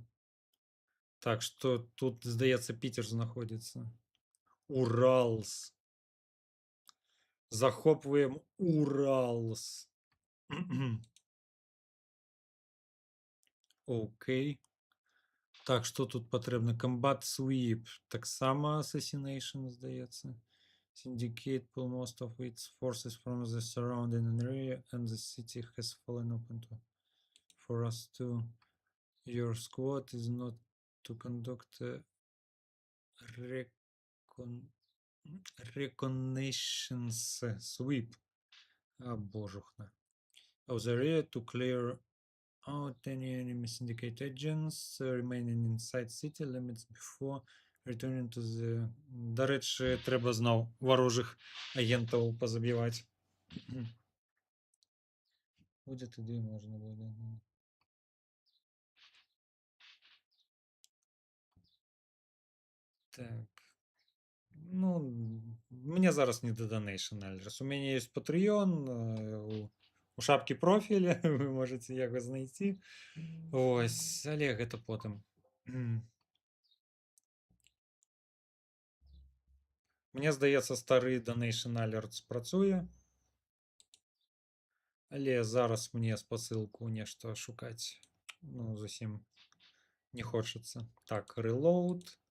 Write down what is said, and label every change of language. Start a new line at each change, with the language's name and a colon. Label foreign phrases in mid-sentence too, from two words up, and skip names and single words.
Belarusian: Так, што тут, здаецца, Пітер знаходзіцца. Уралс. Захопваем Уралс. Окей. Так, што тут патрэбна?
English: Combat Sweep.
Belarusian: Таксама Assassination, здаецца.
English: Syndicate pull most of its forces from the surrounding area and the city has fallen open for us to... Your squad is not to conduct a Reconnaissance sweep.
Belarusian: А, божухна.
English: Of the area to clear out any enemy syndicate agents remaining inside city limits before returning to the...
Ukrainian: До речі, треба знов ворожих агентів позабивати. Буде туди можна буде. Так.
Belarusian: Ну, мне зараз не до
English: Donation Address.
Russian: У меня есть Patreon,
Ukrainian: у шапки профіля, ви можете його знайти.
Belarusian: Ось, але гэта потым. Мне здаецца, стары
English: Donation Alerts
Belarusian: працуе. Але зараз мне спасылку нешта шукаць. Ну, зусім не хочацца. Так, reload.